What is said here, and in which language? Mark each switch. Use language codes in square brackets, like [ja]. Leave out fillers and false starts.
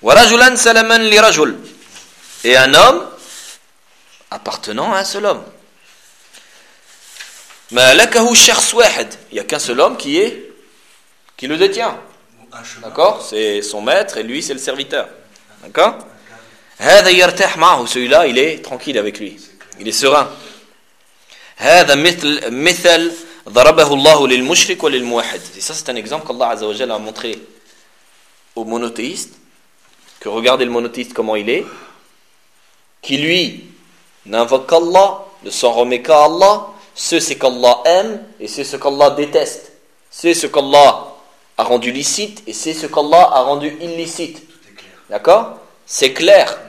[ar] Wa rajulan salaman li rajul. [fr] Et un homme appartenant à un seul homme. [ar] Ma lakahu shakhs wahid. [fr] Il n'y a qu'un seul homme qui le détient. D'accord ? C'est son maître et lui c'est le serviteur. D'accord ? [ar] Hadha yartah ma'hu. [fr] Celui-là, il est tranquille avec lui. Il est serein. [ar] هذا مثل ضربه الله للمشرك وللموحد. [fr] Et ça, c'est un exemple qu'Allah Azza wa Jal a montré au monothéiste. Que regardez le monothéiste comment il est. Qui lui n'invoque qu'Allah, ne s'en remet qu'à Allah. Ce qu'Allah aime et c'est ce qu'Allah déteste. C'est ce qu'Allah a rendu licite et c'est ce qu'Allah a rendu illicite. D'accord ? C'est clair.